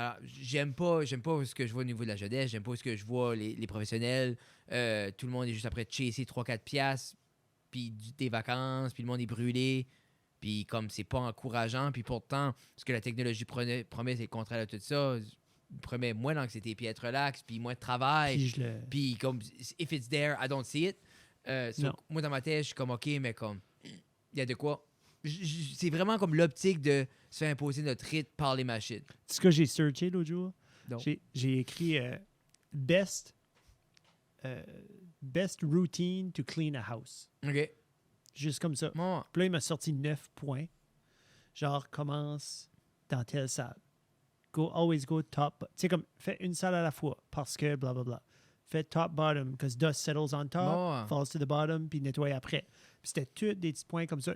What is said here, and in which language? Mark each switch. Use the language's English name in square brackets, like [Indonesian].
[French] j'aime pas ce que je vois au niveau de la jeunesse, j'aime pas ce que je vois les professionnels, tout le monde est juste après de chasser 3-4 piastres, puis des vacances, puis le monde est brûlé, puis comme c'est pas encourageant, puis pourtant, ce que la technologie promet, c'est le contraire de tout ça, il promet moins d'anxiété, puis être relax, puis moins de travail, puis comme, [English] if it's there, I don't see it. [French] Moi, dans ma tête, je suis comme, OK, mais comme, il y a de quoi... C'est vraiment comme l'optique de se faire imposer notre rythme par les machines. C'est ce que j'ai searché l'autre jour. Non. J'ai écrit best [English] best routine to clean a house. OK. [French] Juste comme ça. Bon. Puis là, il m'a sorti 9 points. Genre, commence dans telle salle. [English] Always go top. [French] Tu sais, comme, fais une salle à la fois parce que blablabla. Fais [English] top, bottom, because dust settles on top, [French] Bon. [English] falls to the bottom, [French] puis nettoie après. Puis c'était tous des petits points comme ça.